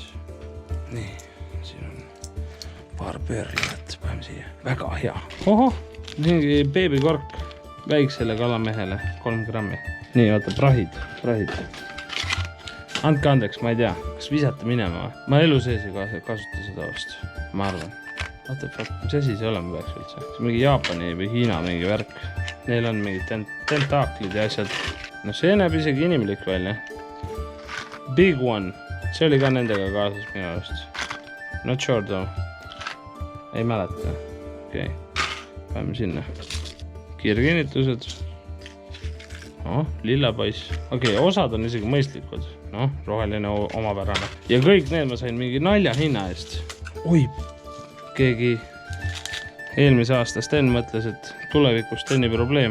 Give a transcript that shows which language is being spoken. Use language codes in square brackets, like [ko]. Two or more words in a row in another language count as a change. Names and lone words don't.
[et] Nii, siin on paar pöörlijat. Paneme siia. Väga hea. Mingi beebikork väiksele kalamehele. 3 grammi. Nii, vaata, prahid. Andke andeks, ma ei tea, kas visata minema või? Ma elu sees ei kasuta seda vast, ma arvan. [en] What the fuck, [et] mis asi see olema peaks üldse? See on mingi Jaapani või Hiina mingi värk. Neil on mingi tentaaklid ja asjad. No see näeb isegi inimlik välja. [en] Big one. [et] See oli ka nendega kaasas minu arust. [en] Not sure though. [et] Ei mäleta. Okei. Paneme sinna. Kiirkinnitused. Lilla poiss. Okei, osad on isegi mõistlikud. Roheline omapärane. Ja kõik need ma sain mingi nalja hinna eest. Oi, keegi eelmise aasta Sten mõtles, et tulevikus Steni probleem.